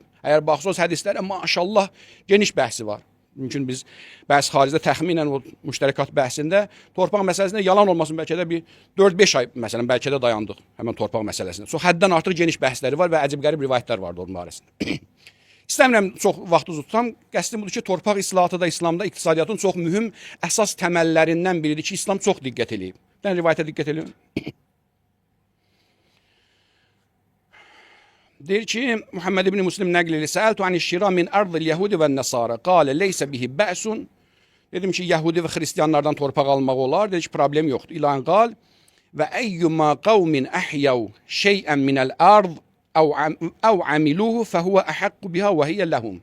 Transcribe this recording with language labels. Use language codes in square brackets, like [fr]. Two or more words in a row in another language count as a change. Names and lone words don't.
[az] Əgər baxsınız hədislərə maşallah geniş bəhsi var. Mümkün biz bəzi xaricdə təxminən o müştərəkat bəhsində torpaq məsələsində yalan olmasın bəlkə də bir 4-5 ay məsələn bəlkə də dayandıq həmin torpaq məsələsində. Çox həddən artıq geniş bəhsləri var və əcib qərib rivayətlər vardı onun barəsində. İstəmirəm çox vaxtı tutam. Qəsdim budur ki, torpaq islahatı da İslamda iqtisadiyyatın çox mühüm əsas təməllərindən biridir ki, İslam çox diqqət eləyib. [tr] Ben rivayete dikkat ediyorum. [az] Der ki Muhammed ibn Müslim nəql edir. [ar] سألته عن الشراء من أرض اليهود والنصارى. قال ليس به بأس. [az] Dedim ki, Yəhudi və Xristiyanlardan torpaq almaq olar. Dedi ki, problem yoxdur. [ar] إلا أن قال وأيما قوم أحيوا شيئا من الأرض أو عملوه فهو أحق بها وهي لهم.